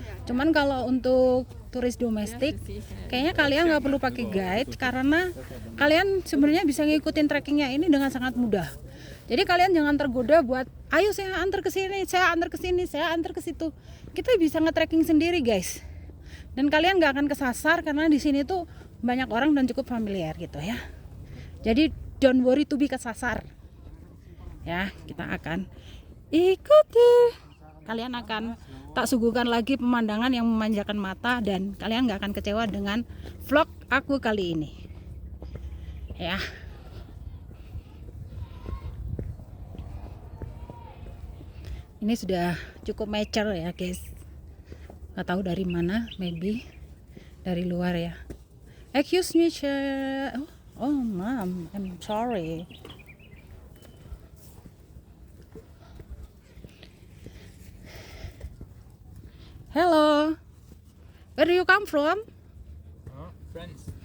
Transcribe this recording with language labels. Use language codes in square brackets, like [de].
[id] Cuman kalau untuk turis domestik, kayaknya kalian nggak perlu pakai guide karena kalian sebenarnya bisa ngikutin trekkingnya ini dengan sangat mudah. Jadi kalian jangan tergoda buat, ayo saya antar ke sini, saya antar ke sini, saya antar ke situ. Kita bisa nge-trekking sendiri guys. Dan kalian nggak akan kesasar karena di sini tuh banyak orang dan cukup familiar gitu ya. Jadi [en] don't worry to be [id] kesasar. Ya, kita akan ikuti. Kalian akan tak suguhkan lagi pemandangan yang memanjakan mata dan kalian gak akan kecewa dengan vlog aku kali ini. Ya. Ini sudah cukup mature ya, guys. Gak tahu dari mana, maybe dari luar ya. [en] Excuse me, oh, mom, I'm sorry. Hello, where do you come from? Friends.